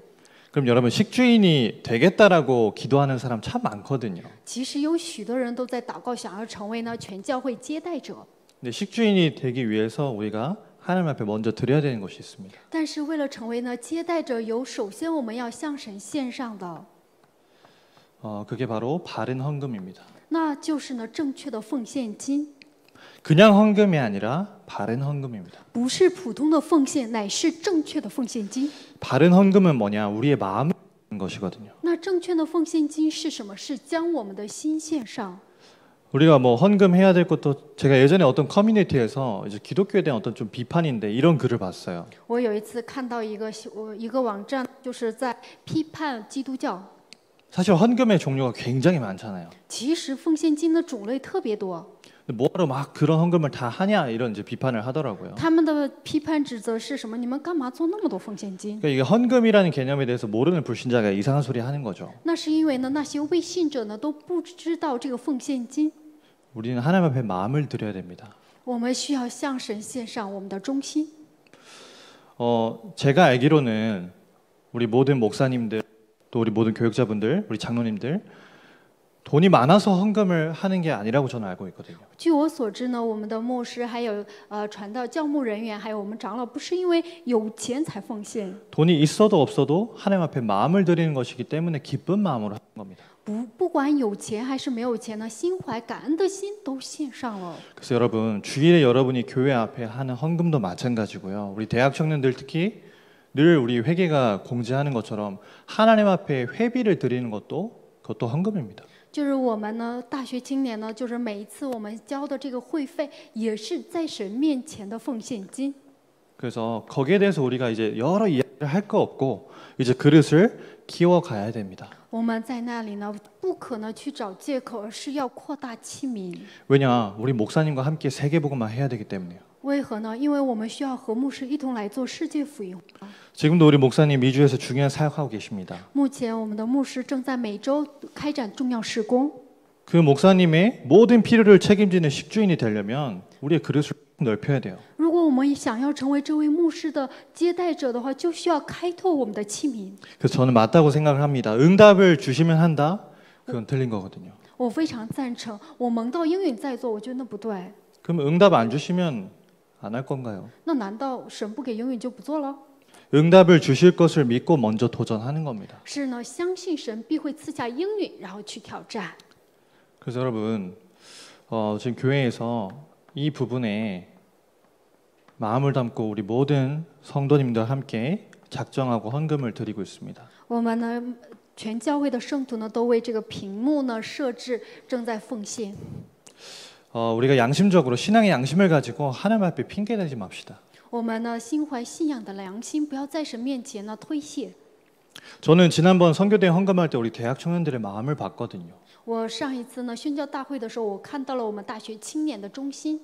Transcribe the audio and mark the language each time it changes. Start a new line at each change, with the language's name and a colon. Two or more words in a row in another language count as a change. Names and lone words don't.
Korean: 그럼 여러분 식주인이 되겠다라고 기도하는 사람 참 많거든요.
Chinese: 其实有许多人都在祷告，想要成为呢全教会接待者。
Korean: 근데 식주인이 되기 위해서 우리가 하나님 앞에 먼저 드려야 되는 것이 있습니다.
Chinese: 但是为了成为呢接待者，首先我们要向神献上的，
Korean: 그게 바로 바른 헌금입니다.
Chinese: 那就是呢正确的奉献金，
Korean: 그냥 헌금이 아니라 바른 헌금입니다.
Chinese: 不是普通的奉献，乃是正确的奉献金。
Korean: 바른 헌금은 뭐냐? 우리의 마음을 드리는 것이거든요.
Chinese: 那正确的奉献金是什么？是将我们的心献上。
Korean: 우리가 뭐 헌금해야 될 것도 제가 예전에 어떤 커뮤니티에서 이제 기독교에 대한 어떤 좀 비판인데 이런 글을 봤어요.
Chinese: 我有一次看到一个网站，就是在批判基督教。
Korean: 사실 헌금의 종류가 굉장히 많잖아요.
Chinese: 其实奉献金的种类特别多，
Korean: 근데 뭐하러 막 그런 헌금을 다 하냐 이런 이제 비판을 하더라고요.
Chinese: 他们的批判指责是什么？你们干嘛做那么多奉献金？
Korean: 그러니까 이게 헌금이라는 개념에 대해서 모르는 불신자가 이상한 소리 하는 거죠.
Chinese: 那是因为呢，那些未信者呢都不知道这个奉献金。
Korean: 우리는 하나님 앞에 마음을 드려야 됩니다.
Chinese: 我们需要向神献上我们的忠心。
Korean: 제가 알기로는 우리 모든 목사님들 또 우리 모든 교육자분들, 우리 장로님들 돈이 많아서 헌금을 하는 게 아니라고 저는 알고 있거든요.
Chinese: 据我所知呢，我们的牧师还有传道教牧人员，还有我们长老，不是因为有钱才奉献，
Korean: 돈이 있어도 없어도 하나님 앞에 마음을 드리는 것이기 때문에 기쁜 마음으로 하는 겁니다.
Chinese: 不管有钱还是没有钱呢，心怀感恩的心都献上了。
Korean: 그래서 여러분 주일에 여러분이 교회 앞에 하는 헌금도 마찬가지고요. 우리 대학 청년들 특히 늘 우리 회계가 공지하는 것처럼 하나님 앞에 회비를 드리는 그것도 헌금입니다.
Chinese: 就是我们呢，大学青年呢，就是每一次我们交的这个会费，也是在神面前的奉献金。
Korean: 그래서 거기에 대해서 우리가 이제 여러 이야기를 할 거 없고 이제 그릇을 키워가야 됩니다.
Chinese: 我们在那里呢，不可能去找借口，而是要扩大器皿。
Korean: 왜냐? 우리 목사님과 함께 세계복음만 해야 되기 때문에요.
Chinese: 为何呢？因为我们需要和牧师一同来做世界福音。
Korean: 지금도 우리 목사님 미주에서 중요한 사역하고 계십니다.
Chinese: 目前我们的牧师正在每周开展重要事工。
Korean: 그 목사님의 모든 필요를 책임지는 식주인이 되려면 우리의 그릇을 넓혀야 돼요.
Chinese: 如果我们想要成为这位牧师的接待者的话，就需要开拓我们的器皿。
Korean: 그래서 저는 맞다고 생각을 합니다. 응답을 주시면 한다? 그건 틀린 거거든요.
Chinese: 我非常赞成，我蒙到应允在做，我觉得那不对。
Korean: 그럼 응답 안 주시면 안 할 건가요?
Chinese: 那难道神不给应允就不做了？
Korean: 응답을 주실 것을 믿고 먼저 도전하는 겁니다.
Chinese: 是呢，相信神必会赐下应允，然后去挑战。
Korean: 그래서 여러분 지금 교회에서 이 부분에 마음을 담고 우리 모든 성도님들 함께 작정하고 헌금을 드리고 있습니다.
Chinese: 我们呢，全教会的圣徒呢，都为这个屏幕呢设置，正在奉献。
Korean: 우리가 양심적으로 신앙의 양심을 가지고 하나님 앞에 핑계 대지 맙시다.
Chinese: 我们呢，心怀信仰的良心，不要在神面前呢推卸。
Korean: 저는 지난번 선교대 헌금할 때 우리 대학 청년들의 마음을 봤거든요.
Chinese: 我上一次呢宣教大会的时候，我看到了我们大学青年的忠心。